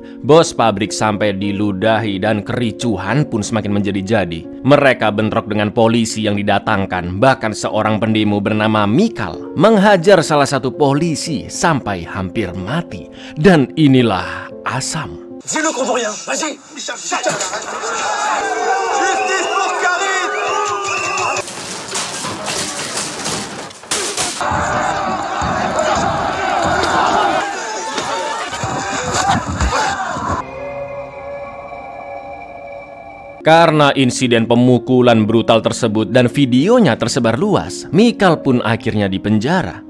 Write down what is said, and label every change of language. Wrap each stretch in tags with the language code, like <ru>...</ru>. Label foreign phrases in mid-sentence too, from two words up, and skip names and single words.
<id>Bos pabrik sampai diludahi dan kericuhan pun semakin menjadi-jadi. Mereka bentrok dengan polisi yang didatangkan. Bahkan seorang pendemo bernama Mikal menghajar salah satu polisi sampai hampir mati. Dan inilah Asam.</id> <fr>Dis-le qu'on veut rien, vas-y. Justice pour Karin.</fr> <id>Karena insiden pemukulan brutal tersebut dan videonya tersebar luas, Mikal pun akhirnya dipenjara.</id>